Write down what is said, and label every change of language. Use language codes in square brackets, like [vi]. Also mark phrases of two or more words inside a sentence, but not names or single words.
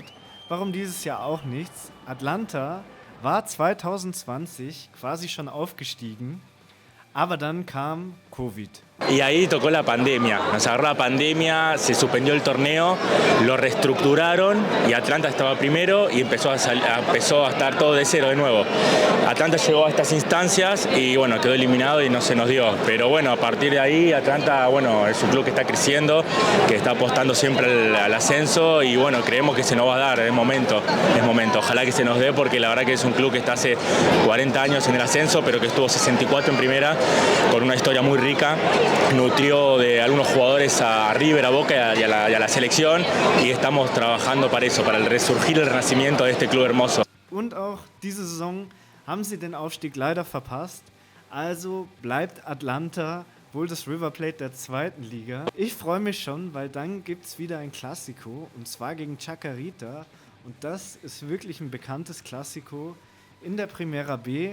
[de] Warum dieses Jahr auch nichts? Atlanta war 2020 quasi schon aufgestiegen, aber dann kam Covid. [es] Y ahí tocó la pandemia, nos agarró la pandemia, se suspendió el torneo, lo reestructuraron y Atlanta estaba primero y empezó a estar todo de cero de nuevo. Atlanta llegó a estas instancias y bueno, quedó eliminado y no se nos dio. Pero bueno, a partir de ahí Atlanta, bueno, es un club que está creciendo, que está apostando siempre al ascenso y bueno, creemos que se nos va a dar, es momento. Ojalá que se nos dé porque la verdad que es un club que está hace 40 años en el ascenso, pero que estuvo 64 en primera, con una historia muy rica. Nutrió de algunos jugadores a River, a Boca y a la selección y estamos trabajando para eso, para el resurgir, el renacimiento de este club hermoso. [de] Und auch diese Saison haben sie den Aufstieg leider verpasst. Also bleibt Atlanta wohl das River Plate der zweiten Liga. Ich freue mich schon, weil dann gibt es wieder ein Klassiko und zwar gegen Chacarita. Und das ist wirklich ein bekanntes Klassiko in der Primera B.